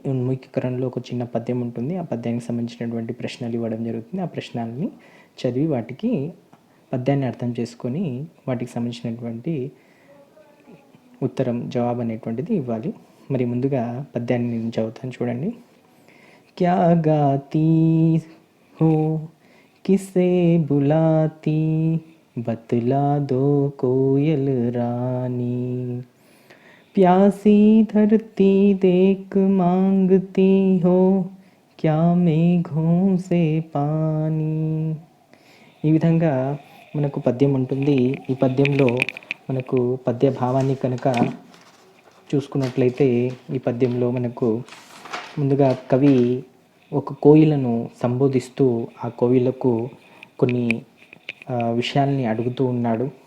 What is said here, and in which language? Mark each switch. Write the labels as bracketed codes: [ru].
[te] ఉన్ముఖీకరణలో ఒక చిన్న పద్యం ఉంటుంది. ఆ పద్యానికి సంబంధించినటువంటి ప్రశ్నలు ఇవ్వడం జరుగుతుంది. ఆ ప్రశ్నల్ని చదివి వాటికి పద్యాన్ని అర్థం చేసుకొని వాటికి సంబంధించినటువంటి జవాబు అనేటువంటిది ఇవ్వాలి. మరి ముందుగా పద్యాన్ని నేను చదువుతాను, చూడండి. [hi] క్యా గాతీ హో కిసే బులాతీ बतला दो कोयल रानी, प्यासी धरती देख मांगती हो क्या मेघों से पानी. [te] ఈ విధంగా మనకు పద్యం ఉంటుంది. ఈ పద్యంలో మనకు పద్య భావాన్ని కనుక చూసుకున్నట్లయితే, ఈ పద్యంలో మనకు ముందుగా కవి ఒక కోయిలను సంబోధిస్తూ ఆ కోయిలకు కొన్ని విషయాల్ని అడుగుతూ ఉన్నాడు.